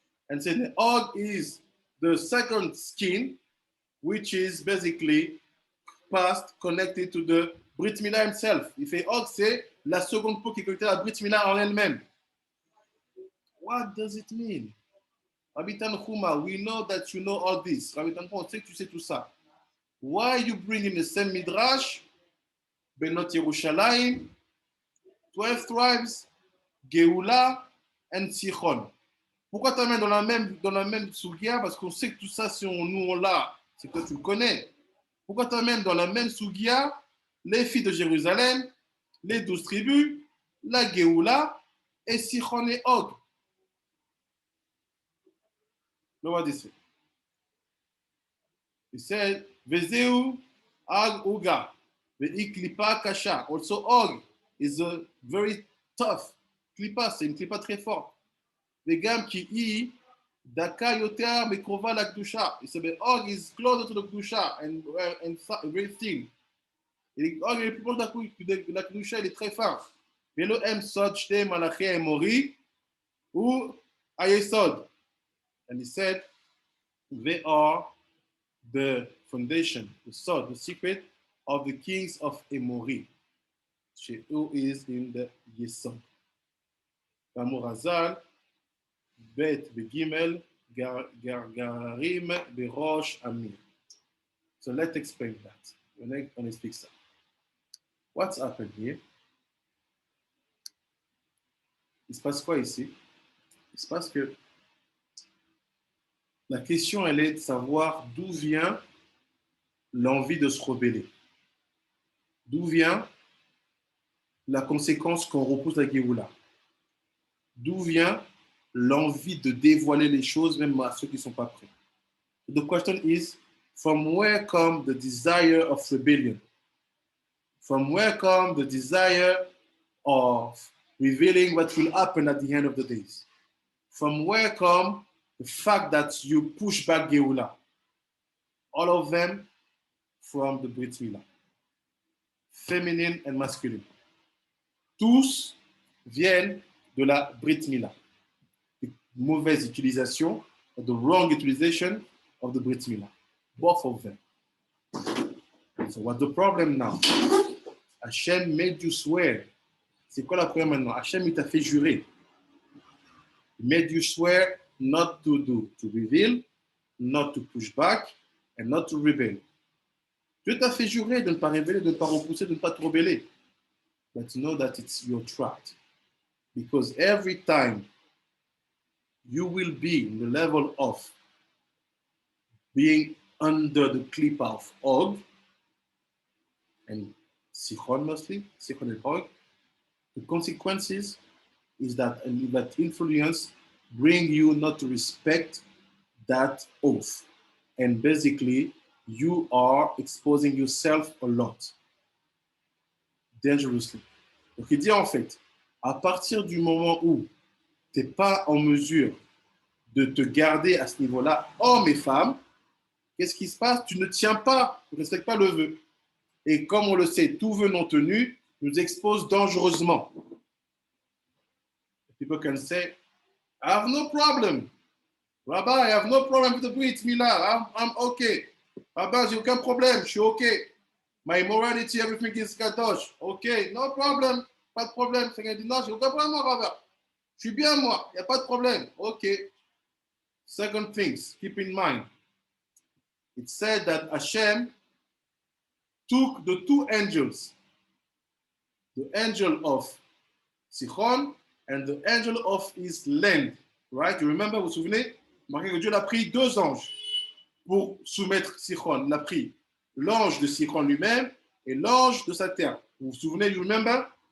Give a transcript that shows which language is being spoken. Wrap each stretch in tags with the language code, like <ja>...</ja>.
<en>And so the Og is the second skin, which is basically past connected to the Brit Mila himself.</en> <fr>Il fait Og, c'est la seconde peau qui est connectée à la Brit Mila en elle-même.</fr> <en>What does it mean? Rabbi Tanchuma, we know that you know all this.</en> <fr>Rabbi Tanchuma, on sait que tu sais tout ça.</fr> <en>Why you bring in the same midrash, Benot Yerushalayim, 12 tribes, Geoula and Sichon?</en> <fr>Pourquoi tu amènes dans la même Sugia? Parce qu'on sait que tout ça, si nous on l'a, c'est que tu le connais. Pourquoi tu amènes dans la même Sugia les filles de Jérusalem, les 12 tribus, la Geoula et Sichon et Og?</fr> <en>Look what this is. He said,</en> <he>Vezeu Ag Uga, Ve'iklipa Kasha.</he> <en>Also, Og is a very tough klipa,</en> <fr>c'est une klipa très forte.</fr> <he>Vegam ki I, Daka Yoter Mekrova la Kdusha.</he> <en>He said, Og is closer to the Kdusha and very thin.</en> <fr>Og est plus proche de la Kdusha, il est très fin.</fr> <he>Velo Em Sod Shte Malachi Emori ou Ayesod.</he> <en>And he said, they are the foundation, the sword, the secret of the kings of Emori, who is in the Yesod.</en> <he>Ramorazal, Bet Begimel, Gargarim, Berosh Amir.</he> <en>So let's explain that.</en> <fr>On explique ça.</fr> <en>What's happened here?</en> <fr>Il se passe quoi ici? Il se passe que la question, elle est de savoir d'où vient l'envie de se rebeller. D'où vient la conséquence qu'on repousse la Géoula. D'où vient l'envie de dévoiler les choses, même à ceux qui ne sont pas prêts.</fr> <en>The question is, from where comes the desire of rebellion? From where comes the desire of revealing what will happen at the end of the days? From where comes the fact that you push back Geoula? All of them from the Brit Mila.</en> <fr>Féminine and masculine. Tous viennent de la Brit Mila.</fr> <en>The</en> <fr>mauvaise utilisation,</fr> <en>or the wrong utilization of the Brit Mila. Both of them. So what's the problem now? Hachem made you swear.</en> <fr>C'est quoi la problème maintenant? Hachem, il t'a fait jurer.</fr> <en>He made you swear not to do, to reveal, not to push back, and not to rebel.</en> <fr>Dieu t'a fait jurer de ne pas révéler, de ne pas repousser, de ne pas te rebeller.</fr> <en>But know that it's your trap. Because every time you will be in the level of being under the clip of Og, and Sichon mostly, Sichon and Og, the consequences is that influence bring you not to respect that oath. And basically, you are exposing yourself a lot. Dangerously.</en> <fr>Donc il dit en fait, à partir du moment où tu n'es pas en mesure de te garder à ce niveau-là, hommes et femmes, qu'est-ce qui se passe? Tu ne tiens pas, tu ne respectes pas le vœu. Et comme on le sait, tout vœu non tenu nous expose dangereusement.</fr> <en>People can say, I have no problem. Rabbi, I have no problem with the Brit Mila. I'm okay.</en> <fr>Rabbi, j'ai aucun problème. Je suis okay.</fr> <en>My morality, everything is kadosh. Okay, no problem.</en> <fr>Pas de problème. C'est dit, non, j'ai aucun problème, moi, Rabbi. Je suis bien, moi. Il n'y a pas de problème.</fr> <en>Okay. Second things, keep in mind. It said that Hashem took the two angels, the angel of Sichon and the angel of his land. Right? You remember,</en> <fr>vous vous souvenez? Marqué que Dieu a pris deux anges pour soumettre Sichon. Il a pris l'ange de Sichon lui-même et l'ange de sa terre. Vous vous souvenez,</fr> <en>you remember?</en>